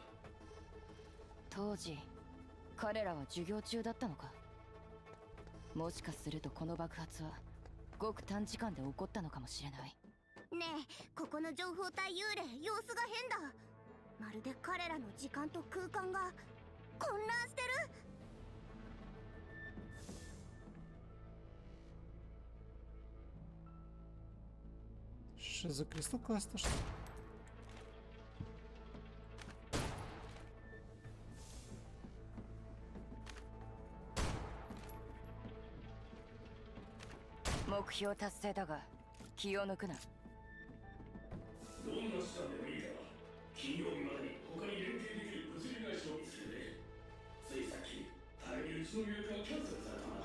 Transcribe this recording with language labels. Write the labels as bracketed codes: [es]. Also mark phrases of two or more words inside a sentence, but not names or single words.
[ja] 当時彼らは授業中だったのか。もしかするとこの爆発はごく短時間で起こったのかもしれない。ねえ、ここの情報体幽霊様子が変だ。まるで彼らの時間と空間が混乱してる。 [ru] Что за кристалл класс-то, что ли? [ja] 目標達成だが気を抜くな。どんな手段でもいいから金曜日までに他に連携できる物理会社を見つけて、ついさっき互いにうちの予約がキャンセルされたんだ。